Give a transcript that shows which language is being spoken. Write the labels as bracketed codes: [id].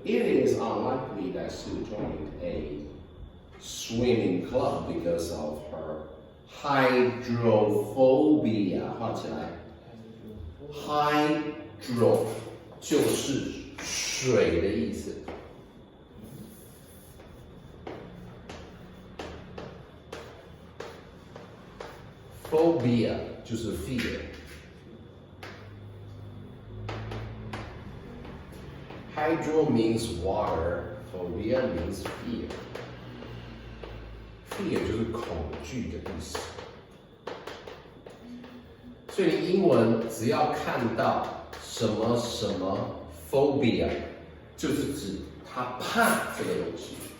[en] It is unlikely that Sue joined a swimming club because of her hydrophobia. [zh] 画起来。 Hydro 就是水的意思。 Phobia 就是 fear。 [en] Hydro means water, phobia means fear. [zh] Fear 就是恐惧的意思。所以你英文只要看到什么什么 phobia， 就是指他怕这个东西。